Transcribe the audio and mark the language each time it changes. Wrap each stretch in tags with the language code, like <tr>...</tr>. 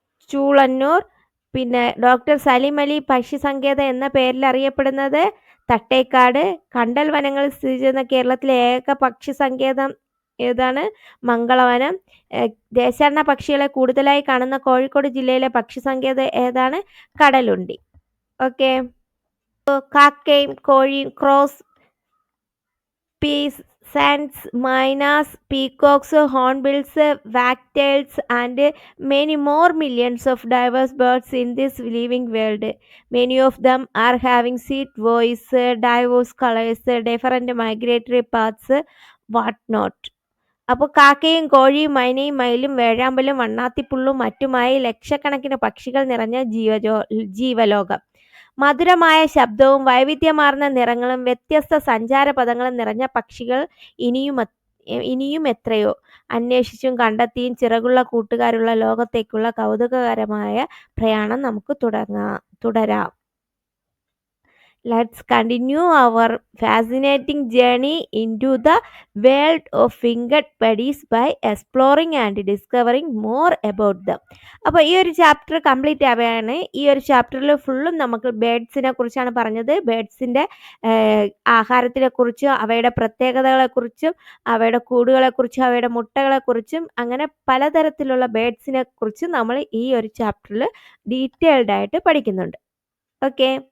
<ml>ചൂളന്നൂർ. പിന്നെ ഡോക്ടർ സലീം അലി പക്ഷി സങ്കേതം എന്ന പേരിൽ അറിയപ്പെടുന്നത് തട്ടേക്കാട്. കണ്ടൽ വനങ്ങളിൽ സ്ഥിതി ചെയ്യുന്ന കേരളത്തിലെ ഏക പക്ഷി സങ്കേതം ഏതാണ്? മംഗളവനം. ദേശാടന പക്ഷികളെ കൂടുതലായി കാണുന്ന കോഴിക്കോട് ജില്ലയിലെ പക്ഷി സങ്കേതം ഏതാണ്? കടലുണ്ടി. ഓക്കെ. കാക്കയും കോഴിയും,</ml> <en>Crows, peas, suns, mynas, peacocks, hornbills, wagtails and many more millions of diverse birds in this living world. Many of them are having sweet voice, diverse colors, different migratory paths, what not.</en> <ml>അപ്പോൾ കാക്കയും കോഴിയും മൈനയും മയിലും വേഴാമ്പലും വണ്ണാത്തിപ്പുള്ളും മറ്റുമായി ലക്ഷക്കണക്കിന് പക്ഷികൾ നിറഞ്ഞ ജീവലോകം. മധുരമായ ശബ്ദവും വൈവിധ്യമാർന്ന നിറങ്ങളും വ്യത്യസ്ത സഞ്ചാരപഥങ്ങളും നിറഞ്ഞ പക്ഷികൾ ഇനിയും എത്രയോ. അന്വേഷിച്ചും കണ്ടെത്തിയും ചിറകുള്ള കൂട്ടുകാരുള്ള ലോകത്തേക്കുള്ള കൗതുകകരമായ പ്രയാണം നമുക്ക് തുടരാം.</ml> <en>Let's continue our fascinating journey into the world of winged buddies by exploring and discovering more about them.</en> <ml>അപ്പോൾ ഈ ഒരു ചാപ്റ്റർ കംപ്ലീറ്റ് ആവുകയാണ്. ഈ ഒരു ചാപ്റ്ററിൽ ഫുള്ളും നമുക്ക് ബേഡ്സിനെ കുറിച്ചാണ് പറഞ്ഞത്. ബേഡ്സിൻ്റെ ആഹാരത്തിനെക്കുറിച്ചും അവയുടെ പ്രത്യേകതകളെക്കുറിച്ചും അവയുടെ കൂടുകളെക്കുറിച്ചും അവയുടെ മുട്ടകളെക്കുറിച്ചും അങ്ങനെ പലതരത്തിലുള്ള ബേഡ്സിനെ കുറിച്ചും നമ്മൾ ഈ ഒരു ചാപ്റ്ററിൽ ഡീറ്റെയിൽഡ് ആയിട്ട് പഠിക്കുന്നുണ്ട്. ഓക്കെ.</ml>